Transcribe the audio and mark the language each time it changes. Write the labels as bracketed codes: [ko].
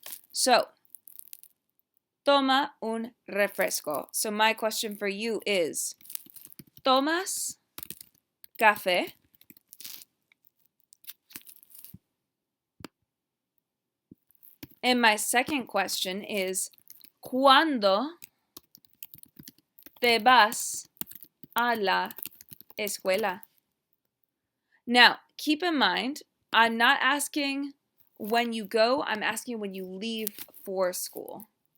[es] So, toma un refresco. [en] So my question for you is, [es] ¿tomas café? [en] And my second question is, [es] ¿Cuándo te vas a la escuela? [en] Now, keep in mind, I'm not asking when you go, I'm asking when you leave for school.